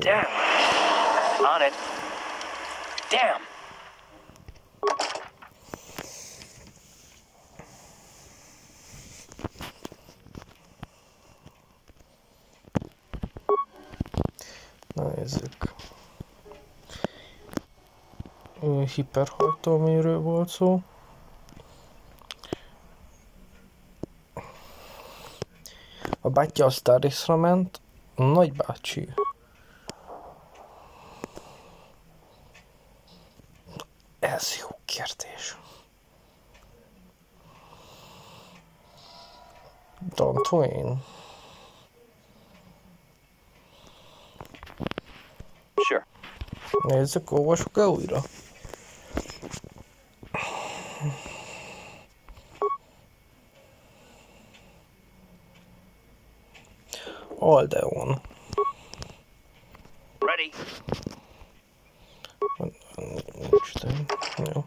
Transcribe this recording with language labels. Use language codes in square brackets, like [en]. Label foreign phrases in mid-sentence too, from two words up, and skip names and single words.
[en] Damn! On it. Damn! [hu] Na nézzük. Hiperhajtómérőről volt szó. A bátyja a Star Wars-ra ment, a nagybácsi. Ez jó kérdés. [en] Don't win. Sure. [hu] Nézzük, olvassuk el újra. Aldeon. [en] Ready. [hu] Jó.